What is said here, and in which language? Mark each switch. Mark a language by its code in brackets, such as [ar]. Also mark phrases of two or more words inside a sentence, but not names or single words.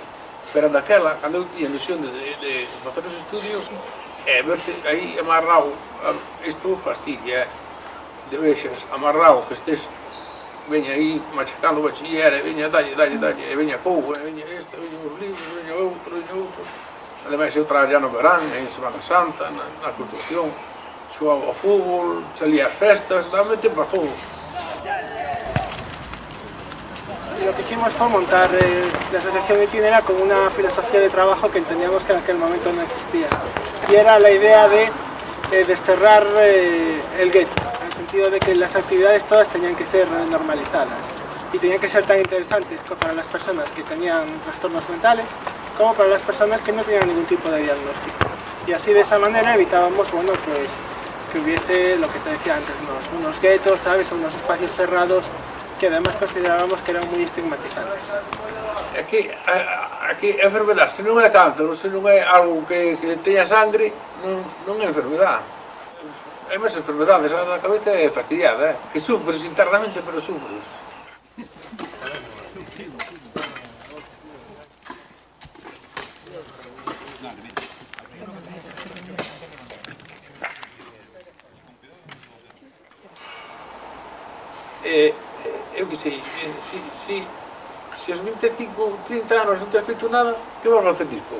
[gl] Pero daquela, cando eu tiña ilusión de facer os estudios, verte aí amarrado, isto fastidia, de vexas amarrado, que estés, veña aí machacando o bachiller, veña dalle, veña coubo, veña isto, veña os libros, veña outro. Ademais, eu traballaba no verán, en Semana Santa, na construcción, xogaba ao fútbol, salía ás festas, dame tempo a todo. [es] Lo que hicimos fue montar la asociación Itinera con una filosofía de trabajo que entendíamos que en aquel momento no existía. Y era la idea de desterrar el gueto, en el sentido de que las actividades todas tenían que ser normalizadas y tenían que ser tan interesantes para las personas que tenían trastornos mentales como para las personas que no tenían ningún tipo de diagnóstico. Y así de esa manera evitábamos, bueno, pues que hubiese lo que te decía antes, unos guetos, ¿sabes? Unos espacios cerrados que además considerábamos que eran moi estigmatizantes. [gl] É que a enfermedade, se non é cáncer, se non é algo que teña sangre, non é enfermedade. Hai máis enfermedades, a cabeza é fastidiada, que sufres internamente, pero sufres. Eu que sei, se aos 25, 30 anos non tens feito nada, que vas facer despois?